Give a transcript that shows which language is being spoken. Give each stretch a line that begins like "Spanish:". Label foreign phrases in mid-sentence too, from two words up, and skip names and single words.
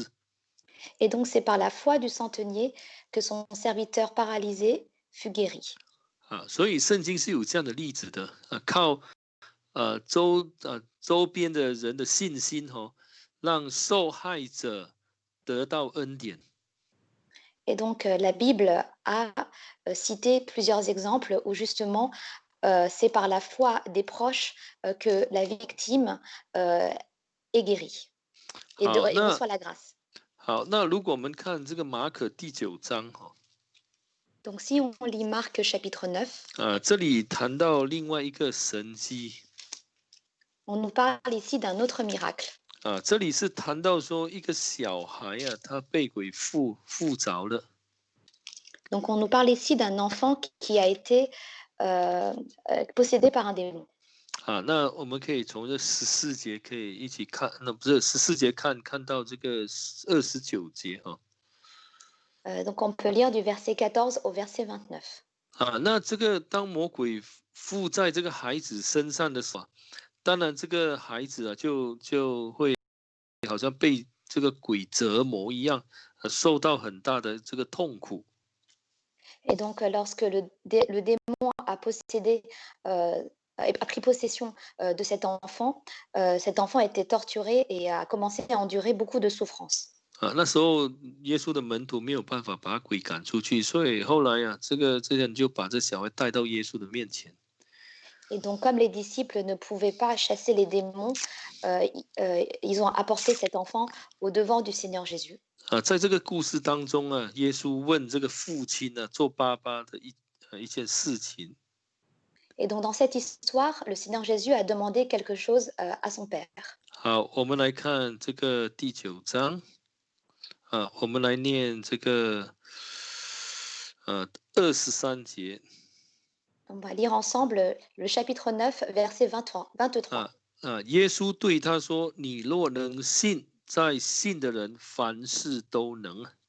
French: Et donc, c'est par la foi du centenier que son serviteur paralysé fut guéri.
Chinese: 所以圣经是有这样的例子的，靠周边的人的信心让受害者得到恩典。
French: Et donc, la Bible a cité plusieurs exemples où justement, c'est par la foi des proches que la victime est guérie et reçoit la grâce.
Chinese: 好，那如果我们看这个马可第9章
French: Donc si on lit Marc chapitre 9,
Chinese: 这里谈到另外一个神迹
French: on nous parle ici d'un autre miracle.
Chinese: 这里是谈到说一个小孩他被鬼附着了
French: Donc on nous parle ici d'un enfant qui a été possédé par un démon.
Chinese: 那我们可以从这14节可以一起看，那不是14节看到这个29节
French: Donc on peut lire du verset 14 au verset 29.
Chinese: 那这个当魔鬼附在这个孩子身上的时候，当然这个孩子就会好像被这个鬼折磨一样，受到很大的这个痛苦。
French: Et donc lorsque le démon a possédé, a pris possession de cet enfant était torturé et a commencé à endurer beaucoup de souffrances.
Chinese: 那时候耶稣的门徒没有办法把鬼赶出去，所以后来这些人就把这小孩带到耶稣的面前。
French: Et donc, comme les disciples ne pouvaient pas chasser les démons, ils ont apporté cet enfant au devant du Seigneur Jésus.
Chinese: 在这个故事当中耶稣问这个父亲做爸爸的一件事情。
French: Et donc, dans cette histoire, le Seigneur Jésus a demandé quelque chose à son père.
Chinese: 好，我们来看这个第9章。我们来念这个23节。
French: On va lire ensemble le chapitre 9, verset 23.
Chinese: 耶稣对他说：“你若能信，在信的人凡事都能。”